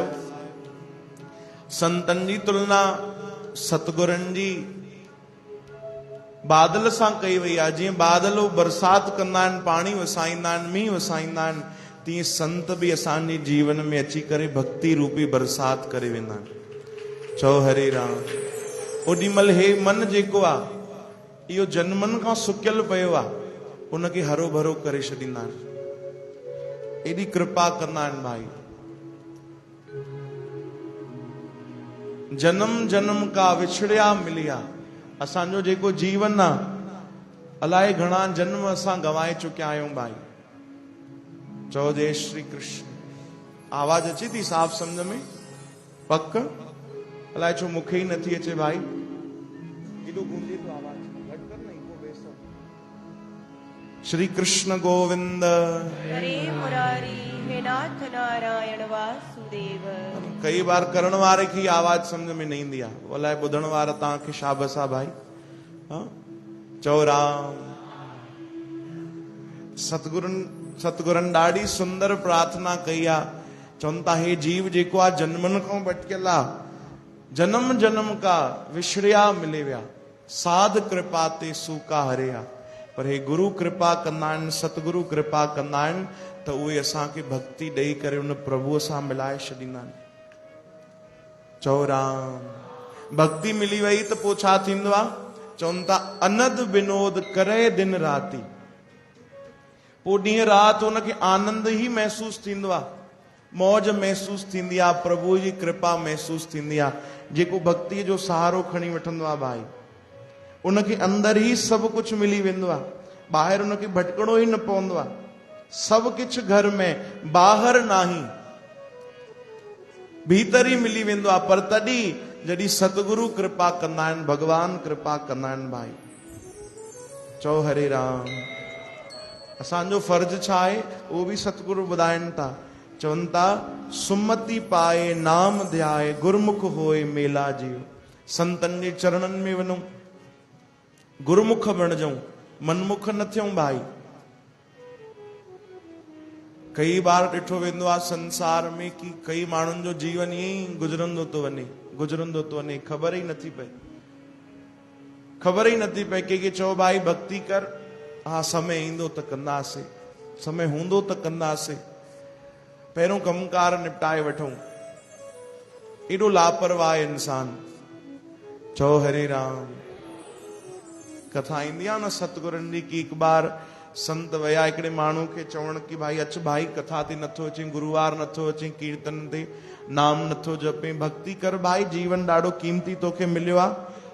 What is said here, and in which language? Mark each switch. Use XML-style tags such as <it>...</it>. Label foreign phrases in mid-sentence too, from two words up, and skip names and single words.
<sd>संतनि जी तुलना सतगुरनि जी बादल सां कई वई आहे। जीअं बादल बरसाति कंदा आहिनि, पाणी वसाईंदा आहिनि, मींहुं वसाईंदा आहिनि, तीअं संत बि असांजे जीवन में अची करे भक्ति रूपी बरसाति करे वेंदा आहिनि। चओ हरे राम। ओॾीमहिल हे मन जेको आहे इहो जन्मनि खां सुकियल पियो आहे, उनखे हरो भरो करे छॾींदा आहिनि। एॾी कृपा कंदा आहिनि भाई।</sd> <pa>ਜਨਮ ਜਨਮ ਕਾ ਵਿਛੁੜਿਆ ਮਿਲਿਆ।</pa> <sd>असांजो जेको जीवन आहे, अलाए घणा जन्म असां गवाए चुकिया आहियूं भाई। चओ जय श्री कृष्ण। आवाज अचे थी साफ़ सम्झ में? पक? अलाए छो मूंखे ई नथी अचे भाई। एॾो गूंजे थो आवाज, घटि कर न, इको बेस। श्री कृष्ण गोविंद हरे मुरारी, हे नाथ नारायण वासुदेव। कई बार करण वारे की आवाज समझ में न ईंदी आहे, अलाए ॿुधण वारा तव्हांखे शाबस आहे भाई। चओ राम। सतगुरनि ॾाढी सुंदर प्रार्थना कई आहे। चवनि था हे जीव जेको आहे जन्मनि खां भटकियल आहे,</sd> <pa>ਜਨਮ ਜਨਮ ਕਾ ਵਿਛੁੜਿਆ ਮਿਲੇ ਵਿਆ, ਸਾਧ ਕ੍ਰਿਪਾ ਤੇ ਸੂਕਾ ਹਰਿਆ।</pa> <sd>पर हे गुरु कृपा कंदा आहिनि, सतगुरु कृपा कंदा आहिनि त उहे असांखे भक्ति ॾेई करे उन प्रभुअ सां मिलाए छॾींदा आहिनि। चओ राम। भक्ति मिली वई त पोइ छा थींदो आहे? चवनि था</sd> <pa>ਅਨਦ ਬਿਨੋਦ ਕਰੇ ਦਿਨ ਰਾਤਿ।</pa> <sd>पोइ ॾींहं राति हुनखे आनंद ई महसूस थींदो आहे, मौज महसूस थींदी आहे, प्रभु जी कृपा महसूस थींदी आहे। जेको भक्ति जो सहारो खणी वठंदो आहे भाई, उनखे अंदर ई सभु कुझु मिली वेंदो आहे, ॿाहिरि उनखे भटकणो ई न पवंदो आहे। सभु कुझु घर में, ॿाहिरि नाही, भीतर ई मिली वेंदो आहे। पर तॾहिं जॾहिं सतगुरु कृपा कंदा आहिनि, भगवान कृपा कंदा आहिनि भाई। चओ हरे राम। असांजो फर्ज़ छा आहे उहो बि सतगुरु ॿुधाइनि था। चवनि था</sd> <pa>ਸੁਮਤਿ ਪਾਏ ਨਾਮ ਧਿਆਏ, ਗੁਰਮੁਖ ਹੋਏ ਮੇਲਾ ਜੀਓ।</pa> <sd>संतनि जे चरणनि में वञूं, गुरमुख बणिजऊं, मनमुख न थियूं भाई। कई बार ॾिठो वेंदो आहे संसार में कि कई माण्हुनि जो जीवन ईअं ई गुज़रंदो थो वञे, ख़बर ई नथी पए। कंहिंखे चओ भाई भक्ति कर, हा समय ईंदो त कंदासीं, समय हूंदो त कंदासीं, पहिरियों कमकार निपटाए वठूं। एॾो लापरवाह इंसान। चओ हरे राम। कथा ईंदी आहे न सतगुरनि जी कि हिकु बार संत विया हिकिड़े माण्हू खे चवण कि भाई अच भाई कथा ते नथो अचे, गुरुवार नथो अचे, कीर्तन ते नाम नथो जपे, भक्ति कर भाई, जीवन ॾाढो कीमती तोखे मिलियो आहे।</sd>